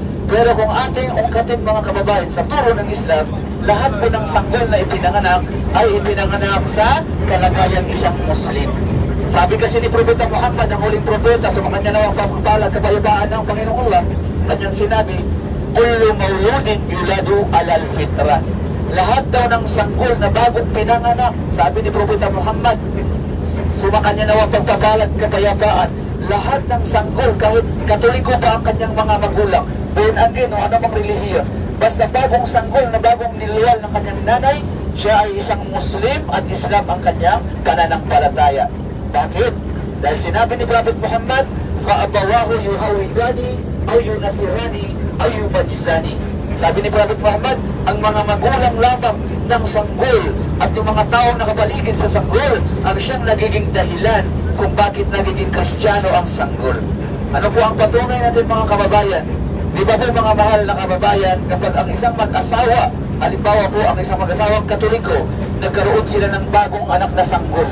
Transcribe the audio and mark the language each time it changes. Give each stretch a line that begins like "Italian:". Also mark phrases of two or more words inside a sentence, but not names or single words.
Filipino: Pero kung ating ungkatin mga kababayan sa turo ng Islam, lahat po ng sanggol na ipinanganak ay ipinanganak sa kalagayang isang Muslim. Sabi kasi ni Propeta Muhammad, ang huling propeta, sa mga kanya nawang pagpapalag kabayabaan ng Panginoong Allah, kanyang sinabi,
Arabic: كل مولود يولد على الفطرة.
Filipino: Lahat daw ng sanggol na bagong pinanganak, sabi ni Propeta Muhammad, sumakanya nawang pagpapalag kapayapaan, lahat ng sanggol, kahit Katoliko pa ang kanyang mga magulang,
English: born again
Filipino: o anumang relihiyon, basta bagong sanggol na bagong niluwal ng kanyang nanay, siya ay isang Muslim at Islam ang kanyang pananampalataya. Bakit? Dahil sinabi ni Prophet Muhammad,
Arabic: فَأَبَوَاهُ يُهَوِّدَانِ أَوْ يُنَصِرَانِ أَوْ يُمَجِّسَانِ.
Filipino: Sabi ni Prophet Muhammad, ang mga magulang lamang ng sanggol at yung mga taong nakapaligid sa sanggol ang siyang nagiging dahilan kung bakit nagiging Kristiyano ang sanggol. Ano po ang patunay natin mga kababayan? Di ba po mga mahal na kababayan, kapag ang isang mag-asawa, halimbawa po ang isang mag-asawang Katoliko, nagkaroon sila ng bagong anak na sanggol.